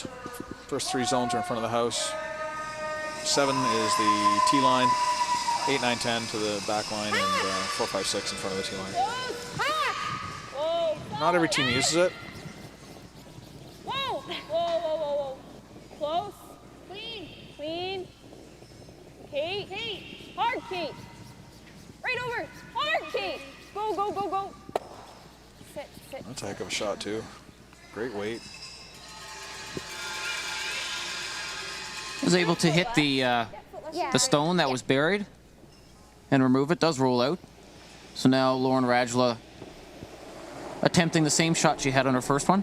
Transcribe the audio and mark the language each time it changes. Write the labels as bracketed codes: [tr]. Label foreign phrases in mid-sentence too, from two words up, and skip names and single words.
[en] First 3 zones are in front of the house. 7 is the T line, 8, 9, 10 to the back line, and 4, 5, 6 in front of the T line. Whoa. Not every team uses it. Whoa. Whoa, whoa, whoa, whoa. Close. Clean. Clean. Kate. Kate. Hard, Kate. Right over. Hard, Kate. Go, go, go, go. Sit, sit. That's a heck of a shot, too. Great weight. Was able to hit the stone that was buried and remove it. Does roll out. So now Lauren Radula attempting the same shot she had on her first one.